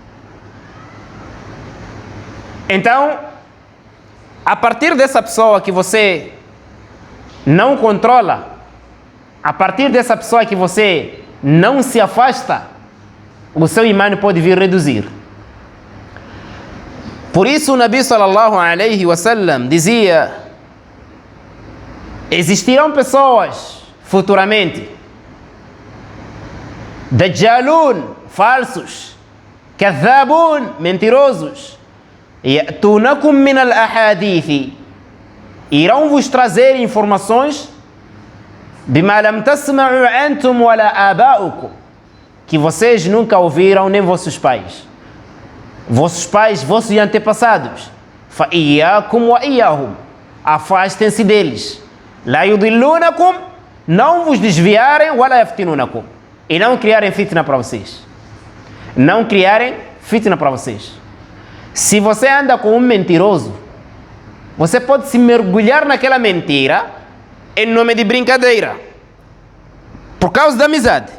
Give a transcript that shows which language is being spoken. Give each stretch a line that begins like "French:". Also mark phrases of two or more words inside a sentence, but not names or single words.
Portuguese: Então, a partir dessa pessoa que você não controla, a partir dessa pessoa que você não se afasta, o seu imã pode vir reduzir. Por isso o
Arabic: النبي صلى الله عليه وسلم
Portuguese: dizia: existirão pessoas futuramente, dajjalun, falsos, kadhabun, mentirosos,
Arabic: يأتونكم من الأحاديث,
Portuguese: irão vos trazer informações,
Arabic: بما لم تسمعوا أنتم ولا آباؤكم,
Portuguese: que vocês nunca ouviram, nem vossos pais. Vossos pais, vossos antepassados.
Arabic: فإياكم وإياهم,
Portuguese: afastem-se deles.
Arabic: لا يضلونكم,
Portuguese: não vos desviarem,
Arabic: ولا يفتنونكم,
Portuguese: e não criarem fitna para vocês. Não criarem fitna para vocês. Se você anda com um mentiroso, você pode se mergulhar naquela mentira em nome de brincadeira, por causa da amizade.